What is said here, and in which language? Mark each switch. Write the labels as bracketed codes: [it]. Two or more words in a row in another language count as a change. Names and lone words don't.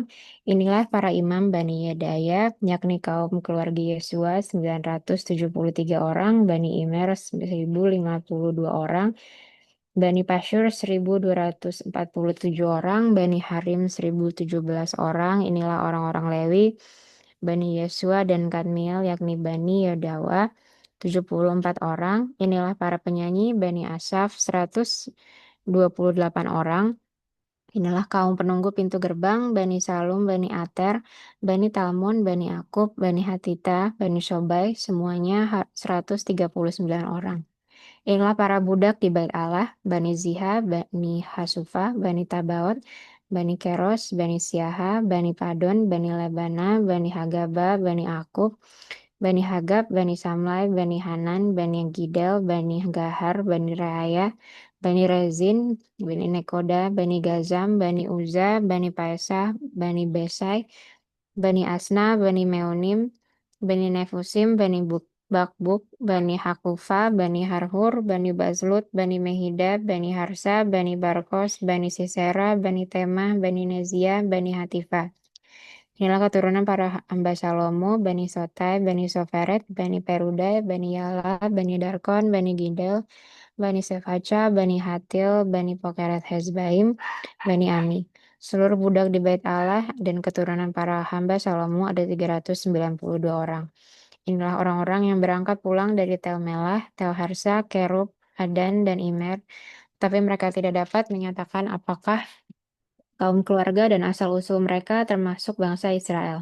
[id] Inilah para imam Bani Yedaya, yakni kaum keluarga Yesua 973 orang, Bani Imer 1052 orang, Bani Pasyur 1247 orang, Bani Harim 1017 orang. Inilah orang-orang Lewi, Bani Yesua dan Kadmiel, yakni Bani Yedawa 74 orang. Inilah para penyanyi, Bani Asaf 128 orang. Inilah kaum penunggu pintu gerbang, Bani Salum, Bani Ater, Bani Talmon, Bani Akub, Bani Hatita, Bani Sobai, semuanya 139 orang. Inilah para budak di Bait Allah, Bani Ziha, Bani Hasufa, Bani Tabaot, Bani Keros, Bani Siaha, Bani Padon, Bani Lebana, Bani Hagaba, Bani Akub, Bani Hagab, Bani Samlai, Bani Hanan, Bani Gidel, Bani Gahar, Bani Reaya, Bani Rezin, Bani Nekoda, Bani Gazam, Bani Uza, Bani Paesah, Bani Besai, Bani Asna, Bani Meonim, Bani Nefusim, Bani Bakbuk, Bani Hakufa, Bani Harhur, Bani Bazlut, Bani Mehida, Bani Harsa, Bani Barkos, Bani Sisera, Bani Temah, Bani Nezia, Bani Hatifah. Inilah keturunan para hamba Salomo, Bani Sotai, Bani Soferet, Bani Perudai, Bani Yala, Bani Darkon, Bani Gidel, Bani Sefaca, Bani Hatil, Bani Pokeret Hezbaim, Bani Ami. Seluruh budak di Bait Allah dan keturunan para hamba Salomo ada 392 orang. Inilah orang-orang yang berangkat pulang dari Tel Melah, Tel Harsa, Kerub, Adan, dan Imer. Tapi mereka tidak dapat menyatakan apakah kaum keluarga dan asal-usul mereka termasuk bangsa Israel.